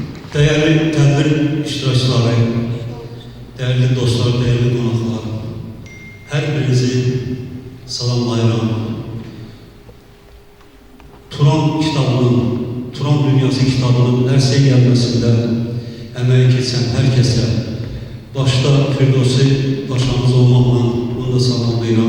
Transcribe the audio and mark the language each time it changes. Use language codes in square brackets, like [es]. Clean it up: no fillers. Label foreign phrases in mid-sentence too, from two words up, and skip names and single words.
[tr] Değerli tedbir iştirakçıları, değerli dostlar, değerli konuklar, [az] her birinizi salamlayıram. Turan kitabının, Turan Dünyası kitabının dərsə gəlməsində əməyi keçən hər kəsə, başta Firdevsi başımız olmaqla onu da salamlayıram.